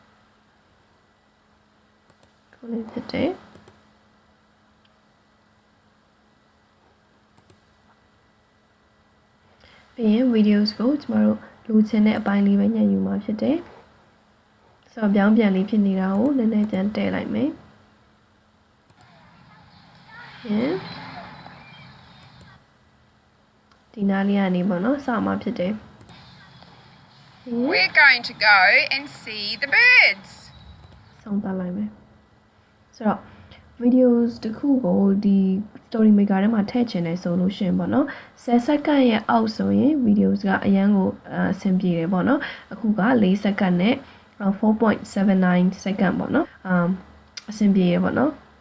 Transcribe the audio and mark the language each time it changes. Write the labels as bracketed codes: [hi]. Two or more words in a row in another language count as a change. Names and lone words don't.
[my] ခုလေးဖြစ်တယ်ပြီးရင် videos ကိုကျွန်တော်တို့လိုချင်တဲ့အပိုင်းလေးပဲညှပ်ယူမှာဖြစ်တယ်ဆိုတော့ပြောင်းပြန်လေးဖြစ်နေတာကိုနည်းနည်းပြန်တည့်လိုက်မယ်ဒီနားလေးကနေပေါ့နော်စမှာဖြစ်တယ် [en] We're going to go and see the birds [my] ဆုံးသတ်လိုက်မယ်ဆိုတော့ videos တခုကိုဒီ StoryMaker ထဲမှာထည့်ချင်တယ်ဆိုလို့ရှိရင်ပေါ့နော်10စက္ကန့်ရဲ့အောက်ဆိုရင် videos ကအရန်ကိုအဆင်ပြေတယ်ပေါ့နော်အခုက4စက္ကန့်နဲ့4.79 စက္ကန့်ပေါ့နော်အဆင်ပြေရပေါ့နော်